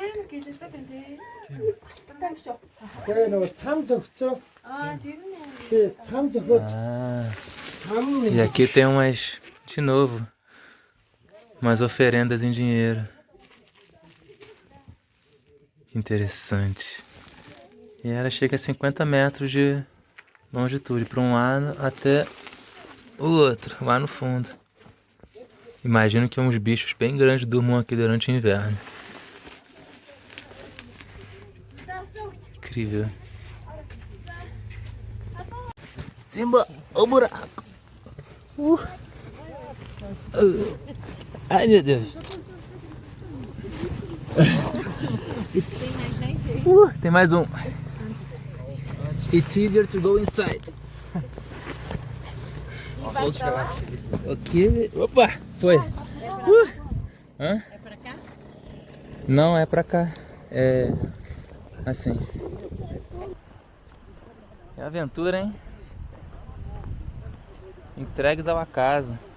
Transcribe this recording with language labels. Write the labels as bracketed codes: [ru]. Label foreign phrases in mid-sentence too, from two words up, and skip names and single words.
[ko] 참 적죠? 아, 되겠네. 네, 참 적어. Ah, 참. [pt] e aqui tem umas, de novo, umas oferendas em dinheiro. Que interessante. E ela chega a 50 metros de longitude, para um lado até o outro, lá no fundo. Imagino que uns bichos bem grandes durmam aqui durante o inverno. Incrível. Simba, o buraco. Ai, meu Deus. Tem mais um. [en] It's easier to go inside. [pt] Ok. Opa, foi. Hã? É pra cá? Não, é pra cá. É assim. É aventura, hein? Entregues ao acaso.